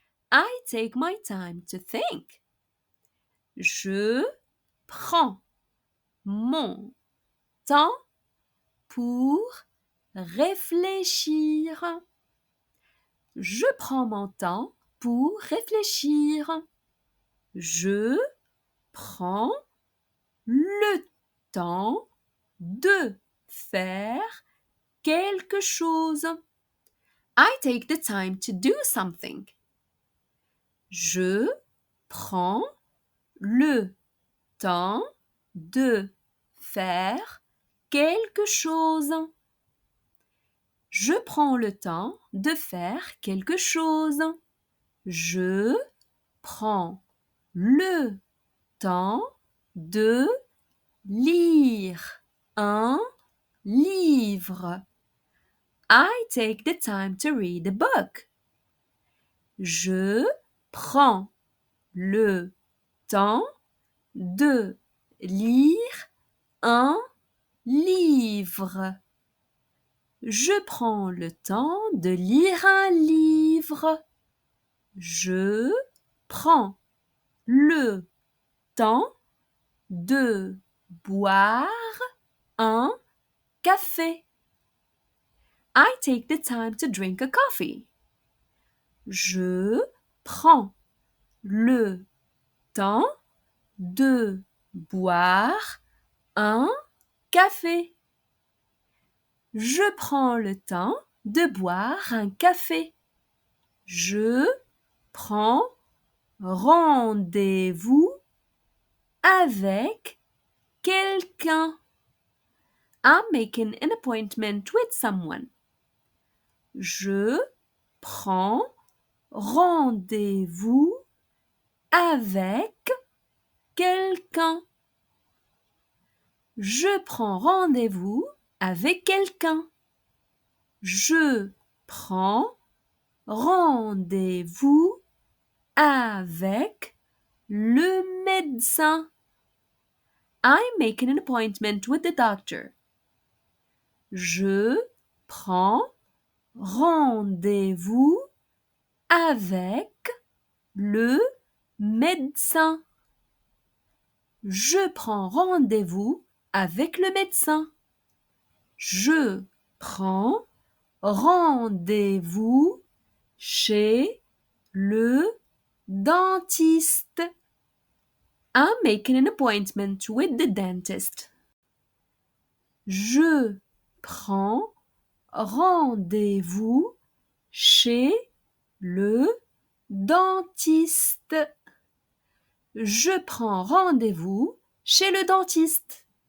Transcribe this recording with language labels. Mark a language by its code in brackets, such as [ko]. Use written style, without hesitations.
[en] I take my time to think. [fr] Je prends mon temps pour réfléchir. Je prends mon temps pour réfléchir. Je prends le temps de faire quelque chose. [en] I take the time to do something. [fr] Je prends le temps de faire quelque chose. Je prends le temps de faire quelque chose. Je prends le temps de lire un livre. [en] I take the time to read a book. Je [fr] prends le temps de lire un livre. Je prends le temps de lire un livre. Je prends le temps de boire un café. [en] I take the time to drink a coffee. [fr] Je prends le temps de boire un café. Je prends le temps de boire un café. Je prends rendez-vous avec quelqu'un. [en] I'm making an appointment with someone. [fr] Je prends rendez-vous avec quelqu'un. Je prends rendez-vous avec quelqu'un. Je prends rendez-vous avec le médecin. [en] I'm making an appointment with the doctor. [fr] Je prends rendez-vous avec le médecin. Je prends rendez-vous avec le médecin. Je prends rendez-vous chez le dentiste. [en] I'm making an appointment with the dentist. [fr] Je prends rendez-vous chez le dentiste. Je prends rendez-vous chez le dentiste.